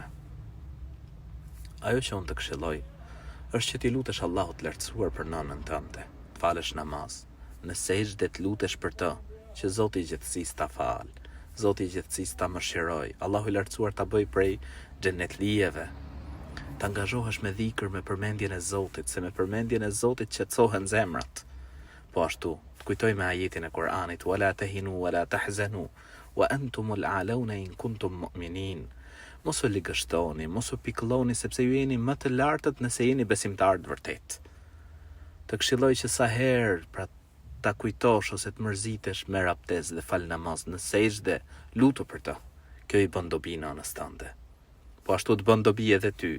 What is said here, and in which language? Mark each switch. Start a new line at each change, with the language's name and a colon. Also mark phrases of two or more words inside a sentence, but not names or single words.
Albanian: Ajo që unë të këshilloj është që ti lutesh Allahut të lartësuar për nënën tënde, të falësh namaz, në sejdë të lutesh për të, që Zoti i gjithësisë ta fal, Zoti i gjithësisë ta mëshiroj, Allahu i lartësuar ta bëj prej xhenetlijeve. Të angazhohesh me dhikr me përmendjen e Zotit, se me përmendjen e Zotit qetësohen zemrat. Po ashtu, të kujtoj me ajetin e Kur'anit,
Arabic: وَلَا تَهِنُوا وَلَا تَحْزَنُوا وَأَنْتُمُ الْأَعْلَوْنَ إِنْ كُنْتُمْ مُؤْمِنِينَ.
Albanian: Mos u ligështoni, mos u pikëlloni sepse ju jeni më të lartët nëse jeni besimtarë të vërtet. Të këshilloj që sa herë pra ta kujtosh ose të mërzitesh, merr abdest dhe fal namaz në sejdë, lutu për të. Kjo i bën dobi nënës tënde. Po ashtu të bën dobi edhe ty.